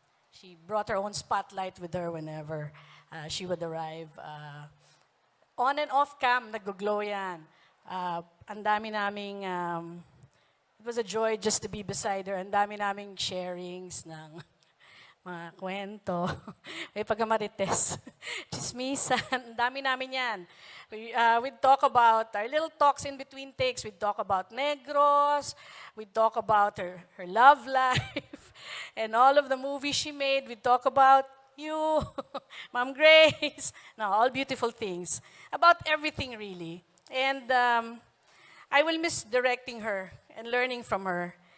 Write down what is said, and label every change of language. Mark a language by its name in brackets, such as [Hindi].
[English] She brought her own spotlight with her whenever she would arrive. On and off cam, [Filipino] nag-glow yan. Ang dami naming, [English] it was a joy just to be beside her. [Filipino] Ang dami naming [English] sharings ng [Filipino] mga kwento, may pagkamarites, chismisan, ang dami namin yan. [English] We'd talk about our little talks in between takes. We'd talk about Negros, we'd talk about her love life, and all of the movies she made. We'd talk about you, Ma'am Grace, no, all beautiful things. About everything, really. And I will miss directing her and learning from her.